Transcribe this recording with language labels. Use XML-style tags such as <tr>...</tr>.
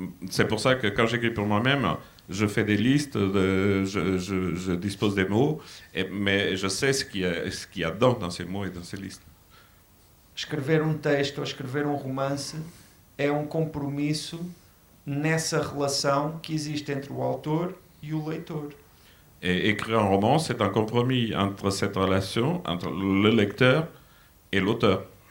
<fr>C'est pour ça que quand j'écris pour moi-même, je fais des listes, je dispose des mots, mais je sais ce qu'il y a dans ces mots et dans ces listes.</fr> <pt>Escrever um texto ou escrever um romance é um compromisso nessa relação que existe entre o autor e o leitor.</pt> <fr>Et écrire un roman, c'est un compromis entre cette relation, entre le lecteur et l'auteur.</fr>